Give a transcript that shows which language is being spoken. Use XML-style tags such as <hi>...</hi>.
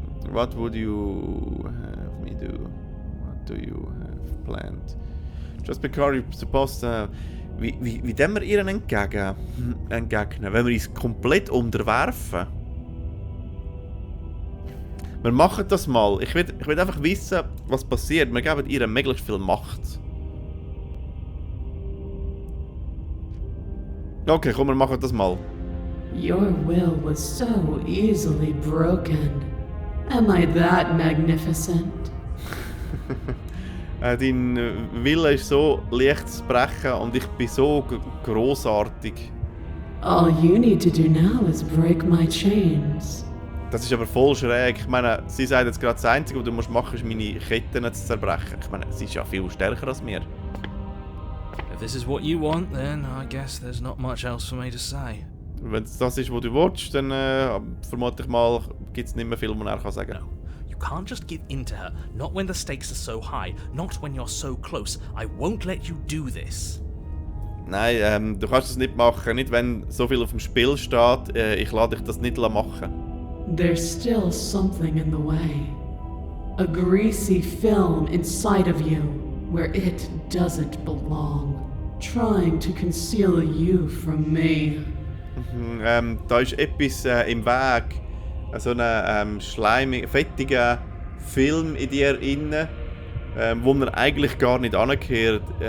<en>What would you have me do? What do you have planned? Just because you're supposed to...</en> <de>Wie dem wir ihr entgegnen? Wenn wir uns komplett unterwerfen? Wir machen das mal. Ich will einfach wissen, was passiert. Wir geben ihr möglichst viel Macht. Okay, komm, wir machen das mal.</de> <en>Your will was so easily broken. Am I that magnificent?</en> <de>Dein Wille ist so leicht zu brechen und ich bin so grossartig.</de> <en>All you need to do now is break my chains.</en> <de>Das ist aber voll schräg. Ich meine, sie sagt jetzt gerade, das Einzige, was du machen musst, ist meine Ketten zu zerbrechen. Ich meine, sie ist ja viel stärker als mir.</de> <en>If this is what you want, then I guess there's not much else for me to say.</en> <de>Wenn es das ist, was du willst, dann vermute ich mal, gibt es nicht mehr viel, was er sagen kann.</de> <en>No, you can't just give in to her. Not when the stakes are so high. Not when you're so close. I won't let you do this.</en> <de>Nein, du kannst das nicht machen. Nicht, wenn so viel auf dem Spiel steht. Ich lade dich das nicht machen.</de> <en>There's still something in the way. A greasy film inside of you where it doesn't belong. Trying to conceal you from me.</en> <de>Da ist etwas im Weg. So ein fettiger Film in dir inne, wo man eigentlich gar nicht ankehrt.</de>